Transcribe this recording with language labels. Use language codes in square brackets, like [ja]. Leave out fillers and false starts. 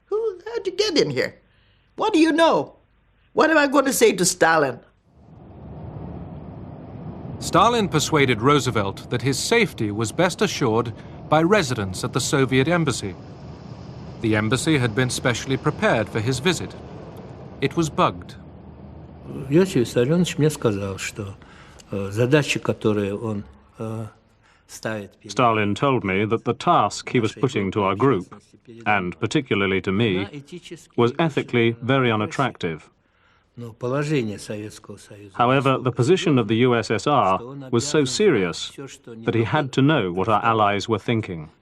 [en] How'd you get in here? What do you know? What am I going to say to Stalin?" Stalin persuaded Roosevelt that his safety was best assured by residence at the Soviet embassy. The embassy had been specially prepared for his visit. It was bugged. [ru] Иосиф Виссарионович мне сказал, что задачи, которые он ставит. [en] Stalin told me that the task he was putting to our group, and particularly to me, was ethically very unattractive. However, the position of the USSR was so serious that he had to know what our allies were thinking.